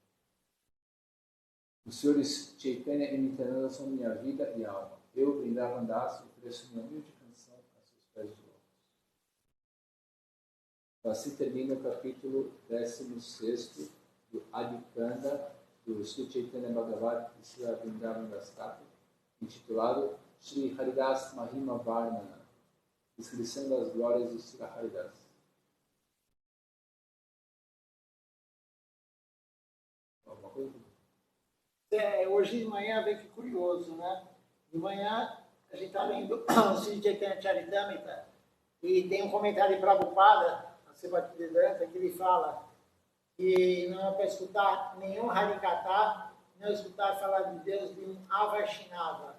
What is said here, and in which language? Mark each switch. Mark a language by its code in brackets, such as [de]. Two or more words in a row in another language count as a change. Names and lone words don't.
[pt] Os senhores Chaitanya e Nityananda são minha vida e alma. Eu, Vrindavan Das, ofereço minha humilde canção a seus pés de lotos. Assim termina o capítulo 16 do Adikanda do Sri Chaitanya Bhagavat e Sri Vrindavan Das Thakur, intitulado Sri Haridas Mahima Varnana, descrição das glórias de Sri Haridas. Alguma coisa? Hoje de manhã, vê que curioso, né? De manhã, a gente está lendo o Sri Chaitanya Charitamrita e tem um comentário de Prabhupada, a Sebhaktivedanta, que ele fala que não é para escutar nenhum Harikatha, não é escutar falar de Deus de um Avaishnava.